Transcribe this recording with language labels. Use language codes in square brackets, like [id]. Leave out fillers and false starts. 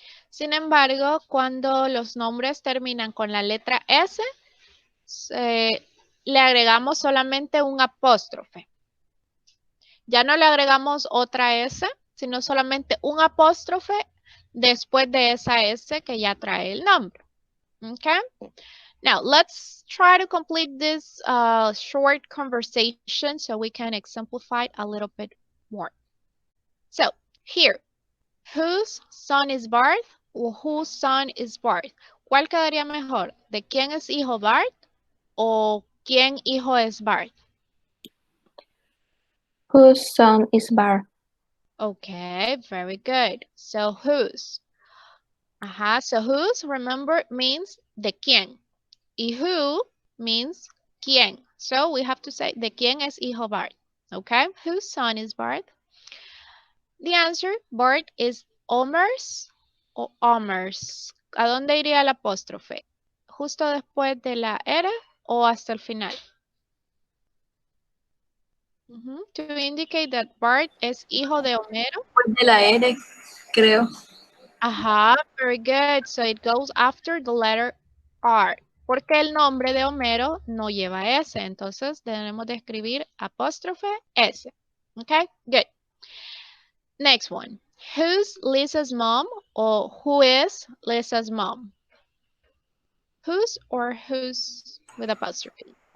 [es] Sin embargo, cuando los nombres terminan con la letra S, le agregamos solamente un apóstrofe. Ya no le agregamos otra S, sino solamente un apóstrofe después de esa S que ya trae el nombre. [en] Okay? Now, let's try to complete this short conversation so we can exemplify a little bit more. So, here, whose son is Bart o whose son is Bart? [es] ¿Cuál quedaría mejor? ¿De quién es hijo Bart o quién hijo es Bart? [en] Whose son is Bart? Okay, very good. So, whose? So whose, remember, means [es] de quién. Y who means quién. [en] So we have to say [es] de quién es hijo Bart. [en] Okay, whose son is Bart? The answer, Bart, is Omer's o Omer's. [es] ¿A dónde iría el apóstrofe? ¿Justo después de la R o hasta el final? [en] To indicate that Bart [es] es hijo de Homero. De la R, creo. [en] Very good. So it goes after the letter R. [es] Porque el nombre de Homero no lleva S. Entonces debemos de escribir apóstrofe S. [en] Okay, good. Next one. Who's Lisa's mom or who is Lisa's mom? Who's or who's with apostrophe?